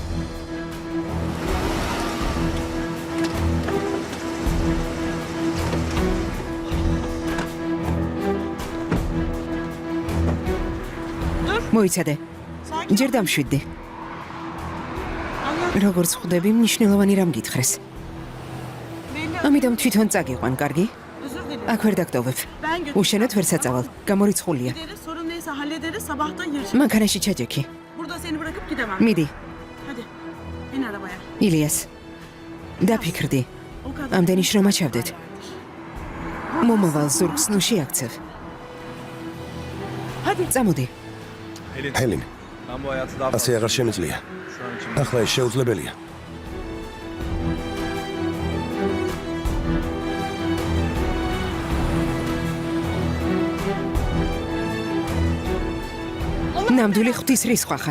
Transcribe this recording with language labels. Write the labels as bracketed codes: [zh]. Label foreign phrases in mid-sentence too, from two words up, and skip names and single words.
[ka] მოიცადე. ჯერ დამშვიდდი. როგორც ხვდები, მნიშვნელოვანი რამ გითხრეს. ამიტომ თვითონ წაგიყვან, კარგი? აქ ვერ დაგტოვებ. უშენოდ ვერ საწავალ. გამორიცხულია. [tr] Sorun neyse hallederiz. Sabahtan yarışırız. [ka] მანქანაში ჩაჯექი. [tr] Burada seni bırakıp gidemem. [ka] მიდი. [tr] Hadi. Bin arabaya. [ka] ილიას. დაფიქრდი. [tr] O kadar. [ka] ამდენი შრომა ჩავდეთ. მომავალ ზურგს ნუ შეაქცევ. [tr] Hadi. [ka] წამოდი. ჰელინ, [tr] Ben bu hayatı daha [ka] ასე აღარ შემიძლია. [tr] şu an için [ka] ახლა ეს შეუძლებელია. ნამდვილი ღვთის რისხვა ხარ.